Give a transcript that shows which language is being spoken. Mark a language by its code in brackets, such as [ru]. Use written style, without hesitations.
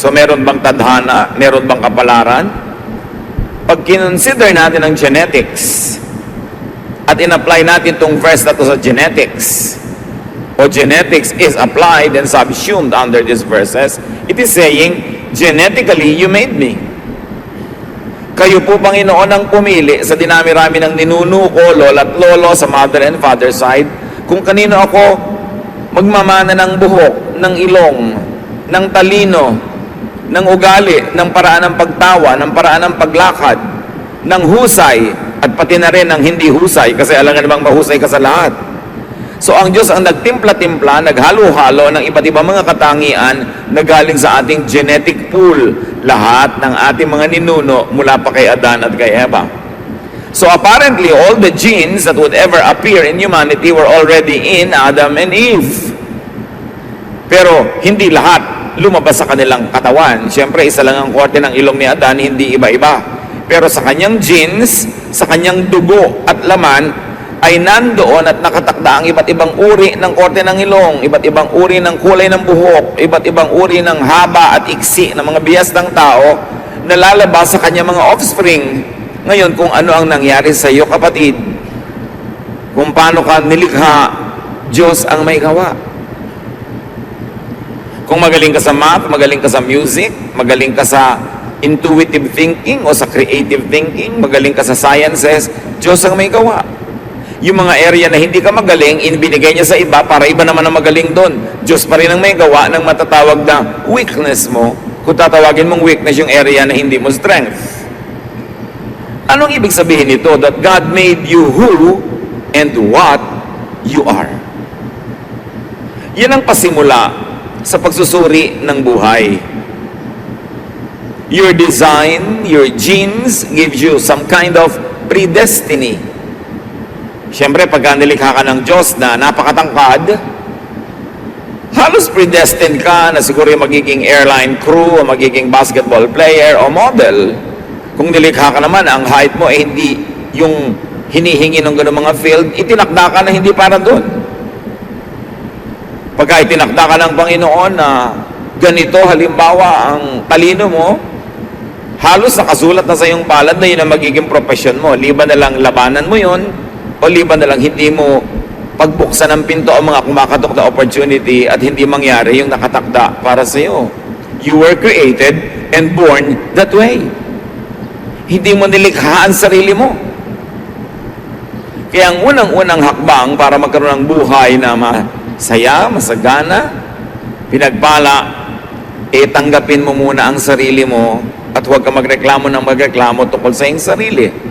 [tl] So meron bang tadhana? Meron bang kapalaran? Pag kinonsider natin ang genetics at in-apply natin itong verse na to sa genetics, o [en] genetics is applied and subsumed under these verses, it is saying, genetically, you made me. [tl] Kayo po, Panginoon, ang pumili sa dinami-rami ng ninuno ko, lola at lolo sa [en] mother and father side, [tl] kung kanino ako magmamana ng buhok, ng ilong, ng talino, ng ugali, ng paraan ng pagtawa, ng paraan ng paglakad, ng husay, at pati na rin ng hindi husay, kasi alam nga namang mahusay ka sa lahat. So ang Diyos ang nagtimpla-timpla, naghalo-halo ng iba't ibang mga katangian na galing sa ating genetic pool, lahat ng ating mga ninuno mula pa kay Adan at kay Eva. [en] So apparently, all the genes that would ever appear in humanity were already in Adam and Eve. [tl] Pero hindi lahat lumabas sa kanilang katawan. Siyempre, isa lang ang korte ng ilong ni Adan, hindi iba-iba. Pero sa kanyang genes, sa kanyang dugo at laman, ay nandoon at nakatakda ang iba't ibang uri ng korte ng ilong, iba't ibang uri ng kulay ng buhok, iba't ibang uri ng haba at iksi ng mga biyas ng tao na lalabas sa kanyang mga offspring. Ngayon, kung ano ang nangyari sa iyo, kapatid, kung paano ka nilikha, Diyos ang may gawa. Kung magaling ka sa math, magaling ka sa music, magaling ka sa intuitive thinking o sa creative thinking, magaling ka sa sciences, Diyos ang may gawa. Yung mga area na hindi ka magaling, binigay niya sa iba para iba naman ang magaling doon. Diyos pa rin ang may gawa ng matatawag na weakness mo, kung tatawagin mong weakness yung area na hindi mo strength. Anong ibig sabihin nito? [en] That God made you who and what you are. [tl] Yan ang pasimula sa pagsusuri ng buhay. [en] Your design, your genes gives you some kind of predestiny. [tl] Siyempre, pagka nilikha ka ng Diyos na napakatangkad, halos predestined ka na siguro yung magiging airline crew o magiging basketball player o model. Kung nilikha ka naman, ang height mo ay hindi yung hinihingi ng gano'ng mga field, itinakda ka na hindi para doon. Pagka itinakda ka ng Panginoon na ganito, halimbawa, ang talino mo, halos nakasulat na sa iyong palad na yun ang magiging profession mo. Liban na lang labanan mo yun, o liban na lang hindi mo pagbuksan ng pinto ang mga kumakatok na opportunity at hindi mangyari yung nakatakda para sa iyo. [en] You were created and born that way. [tl] Hindi mo nilikha ang sarili mo. Kaya ang unang-unang hakbang para magkaroon ng buhay na masaya, masagana, pinagpala, tanggapin mo muna ang sarili mo at huwag ka magreklamo ng magreklamo tungkol sa iyong sarili.